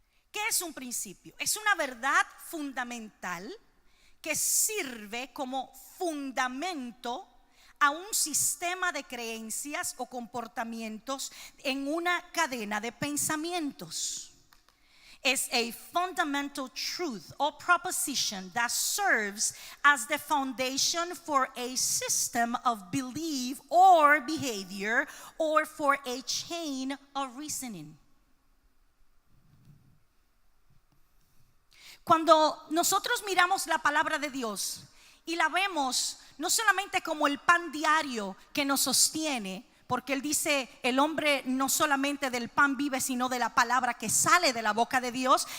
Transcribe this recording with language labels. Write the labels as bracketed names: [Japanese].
[Spanish] ¿Qué es un principio? Es una verdad fundamental que sirve como fundamento a un sistema de creencias o comportamientos en una cadena de pensamientos. [English] Is a fundamental truth or proposition that serves as the foundation for a system of belief or behavior, or for a chain of reasoning. [Spanish] Cuando nosotros miramos la palabra de Dios y la vemos no solamente como el pan diario que nos sostiene, porque Él dice, el hombre no solamente del pan vive, sino de la palabra que sale de la boca de Dios.